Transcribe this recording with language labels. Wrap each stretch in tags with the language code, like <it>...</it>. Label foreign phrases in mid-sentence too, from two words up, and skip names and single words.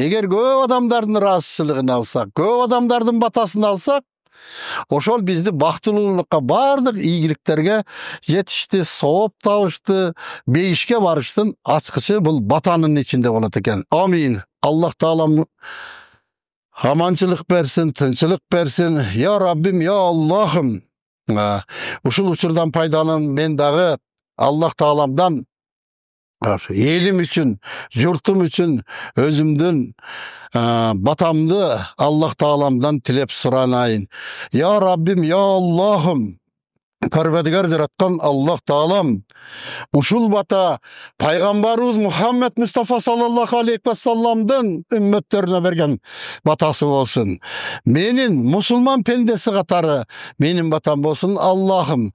<ky>Эгер көп адамдардын ыраазычылыгын алсак, көп адамдардын батасын алсак, ошол бизди бактылуулукка, бардык ийгиликтерге жетишти, сооп табышты, бейишке барыштын ачкычы бул батанын ичинде болот экен. Амин. Аллах Таалам аманчылык берсин, тынчылык берсин. Я Раббим, я Аллахым. Ушул учурдан пайдаланып мен дагы Аллах Тааламдан элим үчүн, журтум үчүн өзүмдүн батамды Аллах Тааламдан тилеп суранайын. Я Раббим, я Аллахым. Парвардигар жараткан Аллах Таалам ушул бата пайгамбарыбыз Мухаммед Мустафа</ky> <ar>صلى الله عليه</ar> <ky>ва салламдын үммөттөрүнө берген батасы болсун. Менин мусулман пендеси катары менин батам болсун Аллахым.</ky>